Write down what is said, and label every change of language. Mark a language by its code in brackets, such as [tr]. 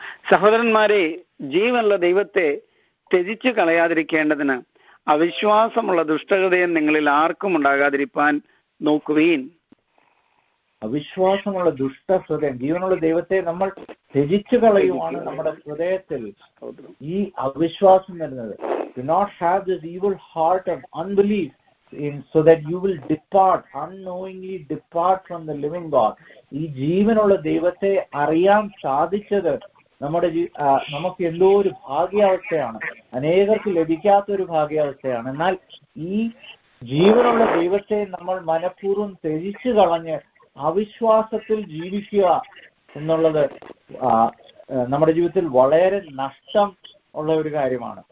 [ml] സഹോദരന്മാരെ, ജീവനുള്ള ദൈവത്തെ ത്യജിച്ചു കളയാതിരിക്കേണ്ടതിന് അവിശ്വാസമുള്ള ദുഷ്ടഹൃദയം നിങ്ങളിൽ ആർക്കും ഉണ്ടാകാതിരിപ്പാൻ നോക്കുവീൻ. അവിശ്വാസമുള്ള ദുഷ്ടഹൃദയം, ജീവനുള്ള ദൈവത്തെ നമ്മൾ ത്യജിച്ചു കളയുവാണ് നമ്മുടെ ഹൃദയത്തിൽ ഈ അവിശ്വാസം വരുന്നത്. [en] Do not have this evil heart of unbelief so that you will unknowingly depart from the living God. [ml] ഈ ജീവനുള്ള ദൈവത്തെ അറിയാൻ സാധിച്ചത് നമുക്ക് എന്തോ ഒരു ഭാഗ്യാവസ്ഥയാണ്, അനേകർക്ക് ലഭിക്കാത്ത ഒരു ഭാഗ്യാവസ്ഥയാണ്. എന്നാൽ ഈ ജീവനുള്ള ദൈവത്തെ നമ്മൾ മനഃപൂർവ്വം ത്യജിച്ചു കളഞ്ഞ് അവിശ്വാസത്തിൽ ജീവിക്കുക എന്നുള്ളത് നമ്മുടെ ജീവിതത്തിൽ വളരെ നഷ്ടം ഉള്ള ഒരു കാര്യമാണ്.